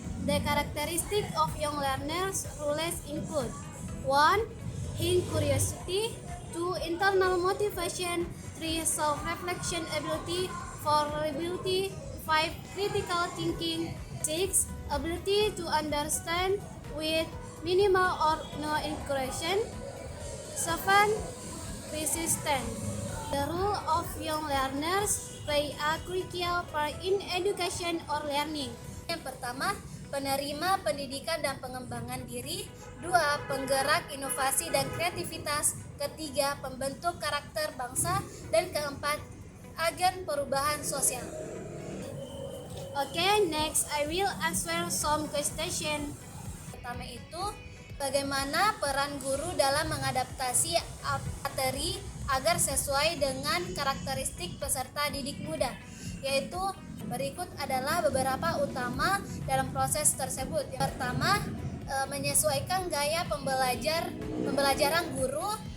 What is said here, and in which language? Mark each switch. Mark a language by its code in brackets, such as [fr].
[en] The characteristic of young learners rules include 1, curiosity, 2, internal motivation, 3, self-reflection ability, 4, reliability, 5, critical thinking, 6, ability to understand with minimal or no integration, 7, resistance. The role of young learners play a crucial part in education or learning. [id] Yang pertama, penerima pendidikan dan pengembangan diri. 2, penggerak inovasi dan kreativitas. Ketiga, pembentuk karakter bangsa. Dan keempat, agen perubahan sosial. [en] Okay, next I will answer some question. [id] Pertama itu, bagaimana peran guru dalam mengadaptasi materi agar sesuai dengan karakteristik peserta didik muda, yaitu berikut adalah beberapa utama dalam proses tersebut. Yang pertama, menyesuaikan gaya pembelajaran guru.